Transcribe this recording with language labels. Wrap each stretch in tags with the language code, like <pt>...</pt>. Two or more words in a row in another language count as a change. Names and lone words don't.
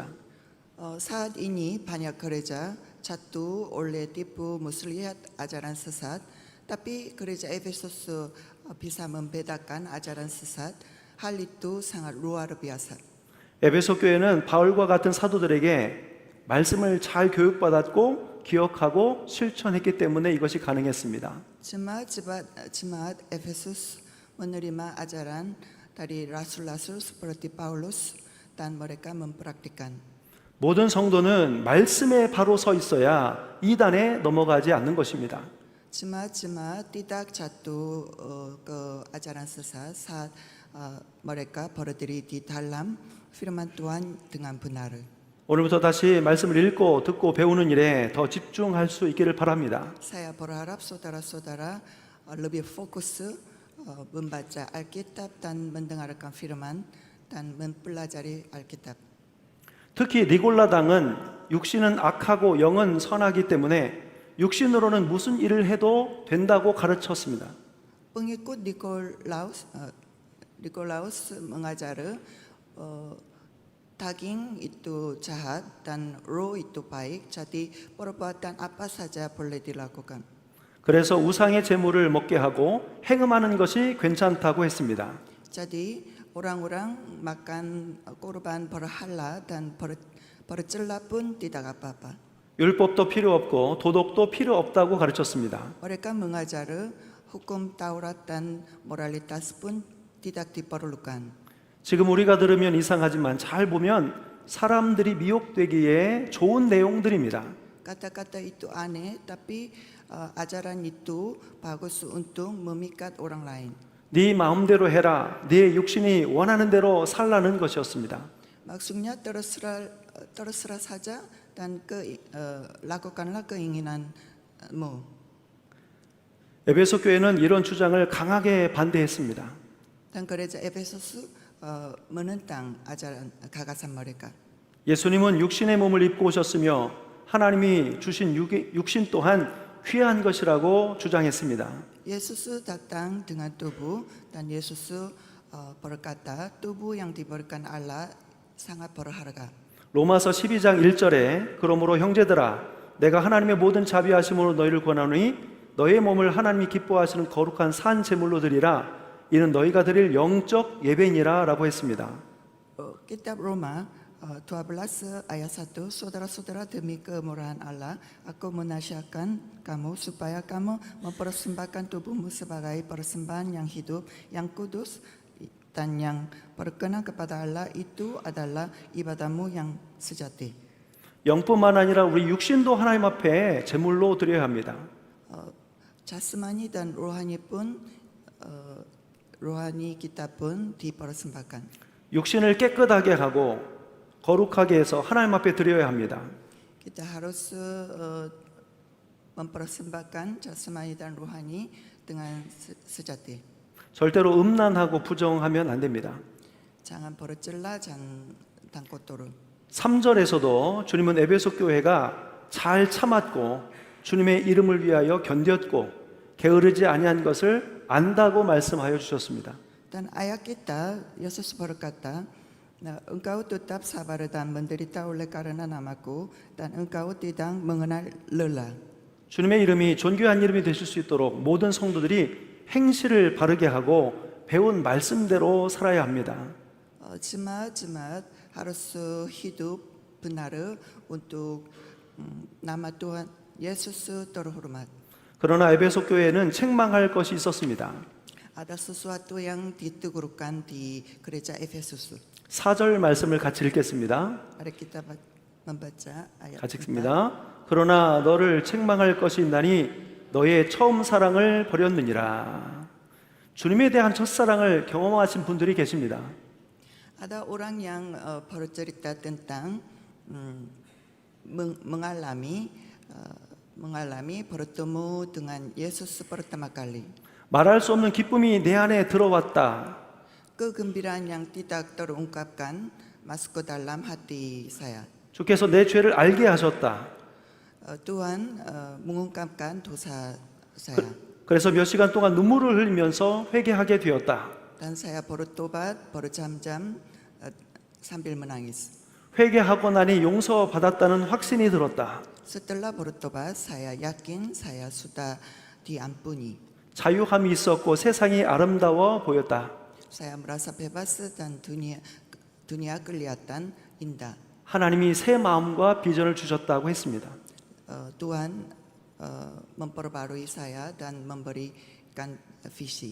<id>Saat ini banyak gereja jatuh oleh tipu muslihat ajaran sesat, tapi gereja Efesus bisa membedakan ajaran sesat. Hal itu sangat luar biasa.</id> <ko>에베소 교회는 바울과 같은 사도들에게 말씀을 잘 교육받았고 기억하고 실천했기 때문에 이것이 가능했습니다.</ko> <id>Jemaat Efesus menerima ajaran dari rasul-rasul seperti Paulus dan mereka mempraktikkan.</id> <ko>모든 성도는 말씀에 바로 서 있어야 이단에 넘어가지 않는 것입니다.</ko> <id>Jemaat tidak jatuh ke ajaran sesat saat mereka berdiri di dalam firman Tuhan dengan benar.</id> <ko>오늘부터 다시 말씀을 읽고 듣고 배우는 일에 더 집중할 수 있기를 바랍니다.</ko> <id>Saya berharap saudara-saudara lebih fokus membaca Alkitab dan mendengarkan firman dan mempelajari Alkitab.</id> <ko>특히 니골라당은 육신은 악하고 영은 선하기 때문에 육신으로는 무슨 일을 해도 된다고 가르쳤습니다.</ko> <id>Pengikut Nikolaus mengajar daging itu jahat dan roh itu baik, jadi perbuatan apa saja boleh dilakukan.</id> <ko>그래서 우상의 제물을 먹게 하고 행음하는 것이 괜찮다고 했습니다.</ko> <id>Jadi orang-orang makan korban berhala dan bercela pun tidak apa-apa.</id> <ko>율법도 필요 없고 도덕도 필요 없다고 가르쳤습니다.</ko> <id>Mereka mengajar hukum Taurat dan moralitas pun tidak diperlukan.</id> <ko>지금 우리가 들으면 이상하지만 잘 보면 사람들이 미혹되기에 좋은 내용들입니다.</ko> <id>Kata-kata itu aneh, tapi ajaran itu bagus untuk memikat orang lain.</id> <ko>네 마음대로 해라. 네 육신이 원하는 대로 살라는 것이었습니다.</ko> <id>Maksudnya terserah saja dan lakukanlah keinginanmu.</id> <ko>에베소 교회는 이런 주장을 강하게 반대했습니다.</ko> <id>Dan gereja Efesus menentang ajaran gagasan mereka.</id> <ko>예수님은 육신의 몸을 입고 오셨으며 하나님이 주신 육신 또한 귀한 것이라고 주장했습니다.</ko> <id>Yesus datang dengan tubuh dan Yesus berkata tubuh yang diberikan Allah sangat berharga.</id> <ko>로마서 12장 1절에 그러므로 형제들아 내가 하나님의 모든 자비하심으로 너희를 권하노니 너의 몸을 하나님이 기뻐하시는 거룩한 산 제물로 드리라. 이는 너희가 드릴 영적 예배니라 라고 했습니다.</ko> <id>Kitab Roma 12 ayat 1, saudara-saudara demi kemurahan Allah, aku menasihatkan kamu supaya kamu mempersembahkan tubuhmu sebagai persembahan yang hidup, yang kudus, dan yang berkenan kepada Allah, itu adalah ibadahmu yang sejati.</id> <ko>영뿐만 아니라 우리 육신도 하나님 앞에 제물로 드려야 합니다.</ko> <id>Jasmani dan rohani pun, rohani kita pun dipersembahkan.</id> <ko>육신을 깨끗하게 하고 거룩하게 해서 하나님 앞에 드려야 합니다.</ko> <id>Kita harus mempersembahkan jasmani dan rohani dengan sejati.</id> <ko>절대로 음란하고 부정하면 안 됩니다.</ko> <id>Jangan bercela dan kotor.</id> <ko>3절에서도 주님은 에베소 교회가 잘 참았고 주님의 이름을 위하여 견뎠고 게으르지 아니한 것을 안다고 말씀하여 주셨습니다.</ko> <id>Dan ayat kita, Yesus berkata, engkau tetap sabar dan menderita oleh karena namaku, dan engkau tidak mengenal lelah.</id> <ko>주님의 이름이 존귀한 이름이 되실 수 있도록 모든 성도들이 행실을 바르게 하고 배운 말씀대로 살아야 합니다.</ko> <id>Jemaat harus hidup benar untuk nama Tuhan Yesus terhormat.</id> <ko>그러나 에베소 교회에는 책망할 것이 있었습니다.</ko> <id>Ada sesuatu yang ditegurkan di gereja Efesus.</id> <ko>4절 말씀을 같이 읽겠습니다.</ko> <id>Mari kita membaca ayat</id> <ko>같이</ko> <id>kita.</id> <ko>읽습니다. 그러나 너를 책망할 것이 있나니 너의 처음 사랑을 버렸느니라. 주님에 대한 첫사랑을 경험하신 분들이 계십니다.</ko> <id>Ada orang yang bercerita tentang mengalami bertemu dengan Yesus pertama kali.</id> <ko>말할 수 없는 기쁨이 내 안에 들어왔다.</ko> <id>Kegembiraan yang tidak terungkapkan masuk ke dalam hati saya.</id> <ko>주께서 내 죄를 알게 하셨다.</ko> <id>Tuhan mengungkapkan dosa saya.</id> <ko>그래서 몇 시간 동안 눈물을 흘리면서 회개하게 되었다.</ko> <id>Dan saya bertobat berjam-jam sambil menangis.</id> <ko>회개하고 나니 용서받았다는 확신이 들었다.</ko> <id>Setelah bertobat, saya yakin saya sudah diampuni.</id> <ko>자유함이 있었고 세상이 아름다워 보였다.</ko> <id>Saya merasa bebas dan dunia kelihatan indah.</id> <ko>하나님이 새 마음과 비전을 주셨다고 했습니다.</ko> <id>Tuhan memperbarui saya dan memberikan visi.</id>